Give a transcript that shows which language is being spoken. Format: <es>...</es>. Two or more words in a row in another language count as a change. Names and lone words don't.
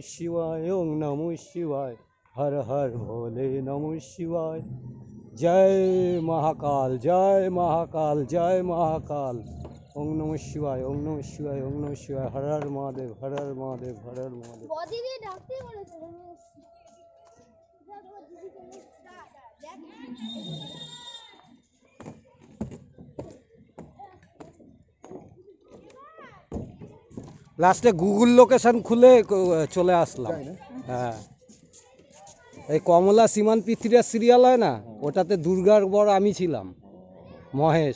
<sa>शिवाय ओम नमः शिवाय हर हर भोले नमः शिवाय जय महाकाल जय महाकाल जय महाकाल ओम नमः शिवाय ओम नमः शिवाय ओम नमः शिवाय हर हर महादेव हर हर महादेव हर हर महादेव</sa> <bn>লাস্টে গুগল লোকেশন খুলে চলে আসলাম। হ্যাঁ, এই কমলা সীমান পৃথিবীর সিরিয়াল হয় না, ওটাতে দুর্গার বর আমি ছিলাম, মহেশ।</bn>